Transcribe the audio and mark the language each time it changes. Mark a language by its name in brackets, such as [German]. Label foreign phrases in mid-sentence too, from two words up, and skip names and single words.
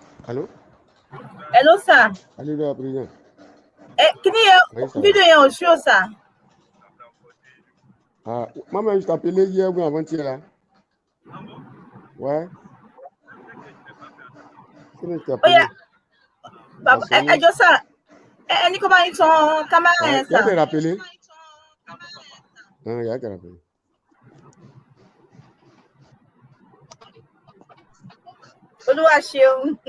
[French] Allô? [English] Hello, sir. [French] Alléluia, président. [Yoruba] Kí ni vidéo yẹn ò show, sir? [French] Ah, maman, je t'appelais hier ou avant-hier là. Ouais. C'est que je t'ai appelé. [Yoruba] Baba, ẹjọ́ sir, ẹni kó bá yín tan kámẹ́rà yẹn, sir. [French] Il y a été rappelé. Il y a été rappelé. [Yoruba] Olúwa ṣeun.